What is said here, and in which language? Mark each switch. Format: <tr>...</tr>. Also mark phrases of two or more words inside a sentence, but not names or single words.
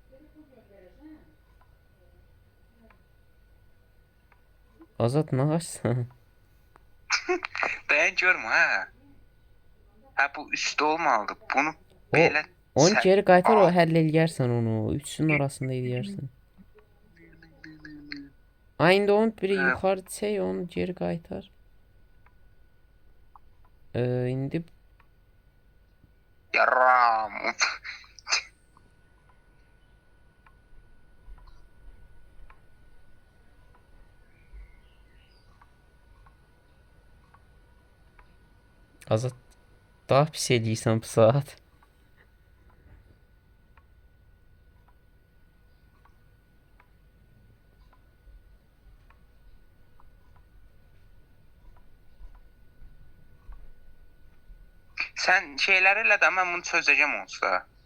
<tr>Azat ne açsan? Dayan görme ha. Ha bu üstte olmalıdı. Bunu O böyle onu sen</tr> <az>geri qaytar, o al. həll eləyərsən onu. Üçünün arasında eləyərsən. Ay indi onun biri Ee, yuxarı çək, onu geri qaytar. İndi Yaram. Azat daha pis eləyirsən bu saat.</az> <tr>Sen şeylerle de ben bunu çözeceğim olsa.</tr>